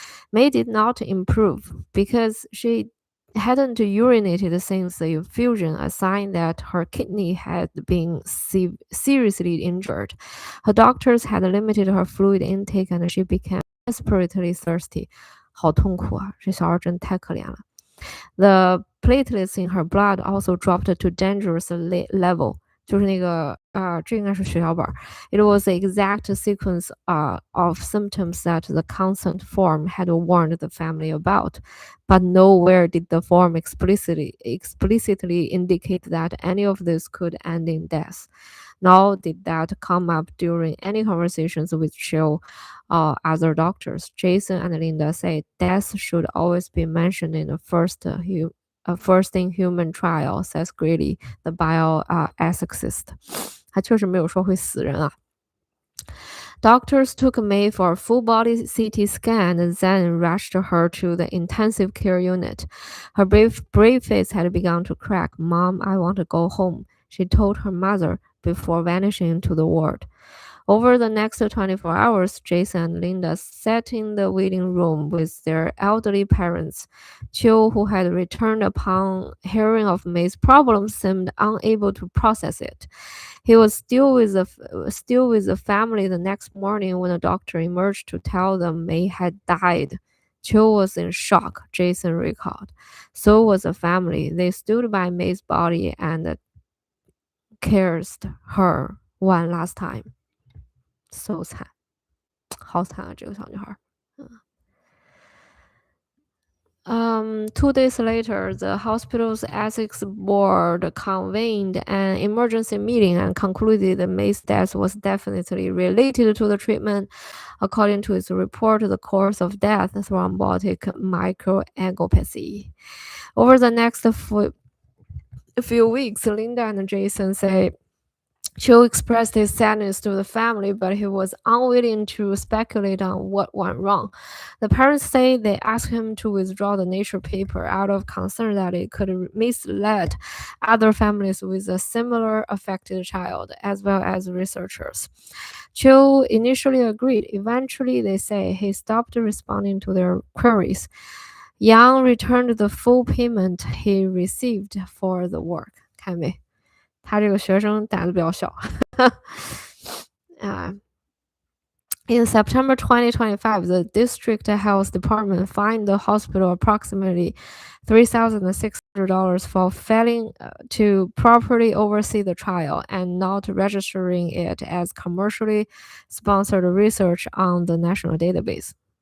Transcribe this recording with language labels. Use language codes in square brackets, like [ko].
[en] May did not improve because she hadn't urinated since the infusion, a sign that her kidney had been seriously injured. Her doctors had limited her fluid intake and she became desperately thirsty. [zh] 好痛苦啊，这小孩真太可怜了。 [en] The platelets in her blood also dropped to dangerous level. [zh] 就是那个这应该是血小板。 [en] It was the exact sequence of symptoms that the consent form had warned the family about, but nowhere did the form explicitly indicate that any of this could end in death. Nor did that come up during any conversations with Chill or other doctors. Jason and Linda said death should always be mentioned in the first in human trial, says Greeley, the bioethicist. [zh] 他确实没有说会死人啊。 [en] Doctors took May for a full body CT scan and then rushed her to the intensive care unit. Her brave face had begun to crack. Mom, I want to go home, she told her mother before vanishing into the ward. Over the next 24 hours, Jason and Linda sat in the waiting room with their elderly parents. Chill, who had returned upon hearing of May's problems, seemed unable to process it. He was still with the family the next morning when the doctor emerged to tell them May had died. Chill was in shock, Jason recalled. So was the family. They stood by May's body and cursed her one last time. [zh] So 惨，好惨啊！这个小女孩。 [en] 2 days later, the hospital's ethics board convened an emergency meeting and concluded that May's death was definitely related to the treatment. According to its report, the cause of death thrombotic microangiopathy. Over the next few weeks, Linda and Jason say Chill expressed his sadness to the family, but he was unwilling to speculate on what went wrong. The parents say they asked him to withdraw the Nature paper out of concern that it could mislead other families with a similar affected child, as well as researchers. Chill initially agreed. Eventually, they say he stopped responding to their queries. Yang returned the full payment he received for the work. [zh] 看没？他这个学生胆子比较小。 [en] In September 2025, the district health department fined the hospital approximately $3,600 for failing to properly oversee the trial and not registering it as commercially sponsored research on the national database.